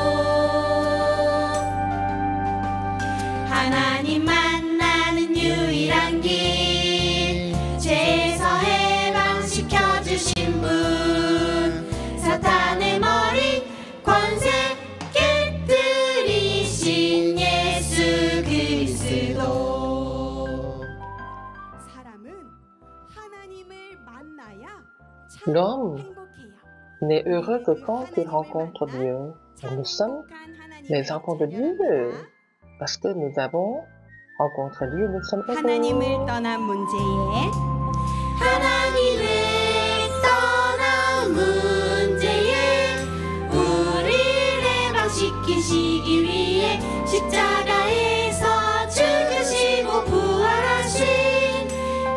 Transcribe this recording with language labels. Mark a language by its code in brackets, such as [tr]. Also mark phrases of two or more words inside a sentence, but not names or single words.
[ko] 하나님 만나는 유일한 길 죄에서 해방시켜주신 분 사탄의 머리 권세 깨뜨리신 예수 그리스도. [fr] L'homme n'est heureux que quand il rencontre Dieu. Et nous sommes les enfants de Dieu parce que nous avons rencontré Dieu. Nous sommes heureux. [ko] 하나님을 떠난 문제에 하나님을 떠난 문제에 우리를 해방시키시기 위해 십자가에서 죽으시고 부활하신